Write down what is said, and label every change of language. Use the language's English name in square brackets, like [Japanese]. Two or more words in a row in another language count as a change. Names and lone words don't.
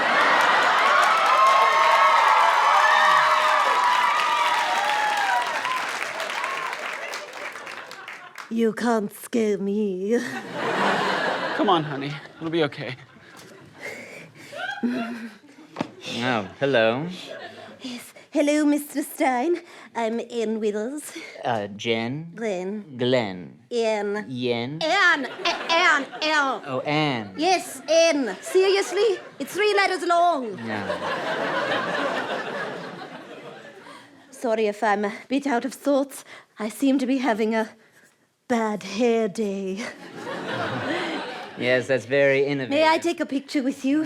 [English] You can't scare me. Come on, honey. It'll be okay. Oh, hello. Yes. Hello, Mr. Stein. I'm Ann Whittles. Jen? Glenn. Glenn. Ann. Yen? Ann. Ann. Ann. Oh, Ann. Yes, Ann. Seriously? It's 3 letters long. No. Sorry if I'm a bit out of sorts. I seem to be having a bad hair day. Yes, that's very innovative. May I take a picture with you?